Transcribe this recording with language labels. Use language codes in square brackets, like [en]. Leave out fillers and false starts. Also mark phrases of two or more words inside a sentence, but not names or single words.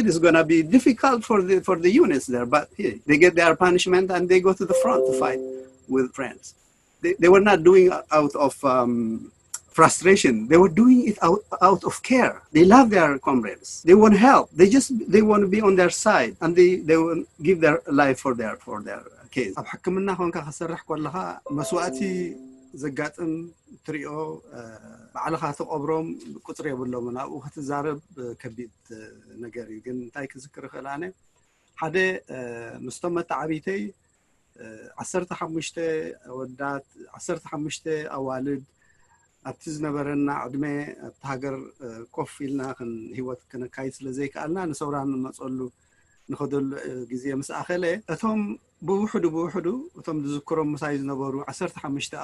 [en] It's gonna be difficult for the units there. But here, they get their punishment and they go to the front to fight with friends. They were not doing it out of frustration. They were doing it out of care. They love their comrades. They want help. They want to be on their side, and they will give their life for their case. [ti] ኣብ ሕክምና ኮንካ ክሰርሕ ከለኻ መስዋእቲ ዘጋጥም ትሪኦ ባዕልኻ ተቆብሮም ቁፅሪ የብሎም ናብኡ ክትዛረብ ከቢድ ነገር እዩ ግን እንታይ ክዝክር ክእል ኣነ ሓደ ምስቶም መተዓቢተይ 15 ወዳት 15 ኣዋልድ ኣብቲ ዝነበረና ዕድመ ኣብቲ ሃገር ኮፍ ኢልና ህይወት ክንካይድ ስለዘይከኣልና ንሰውራን ንመፀሉ ንኸደሉ ግዜ ምስ ኣኸለ እቶም ብውሕዱ እቶም ዝዝክሮም ምሳይ ዝነበሩ 15